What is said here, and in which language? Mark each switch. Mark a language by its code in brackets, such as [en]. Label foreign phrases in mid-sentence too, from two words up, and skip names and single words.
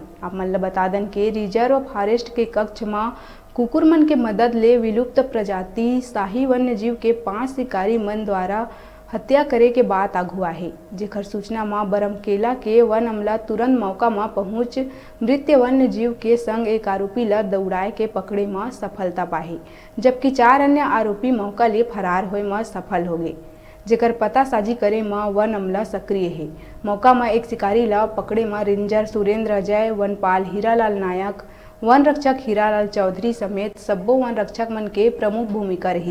[hne] आप मन ल बता दन के रिजर्व फॉरेस्ट के कक्ष में कुकुरमन के मदद ले विलुप्त प्रजाति शाही वन्य जीव के 5 शिकारी मन द्वारा हत्या करे के बात आगू आहे, जेकर सूचना में बरमकेला के वन अमला तुरंत मौका में पहुंच मृत वन्य जीव के संग एक आरोपी ला दौड़ाए के पकड़े में सफलता पाही, जबकि 4 अन्य आरोपी मौका ले फरार होए में सफल हो गए, जेकर पता साजी करे में वन अमला सक्रिय है। मौका में एक शिकारी ला पकड़े में रेंजर सुरेंद्र अजय, वनपाल हीरालाल नायक, वन रक्षक हीरालाल चौधरी समेत सब्बो वन रक्षक मन के प्रमुख भूमिका रही।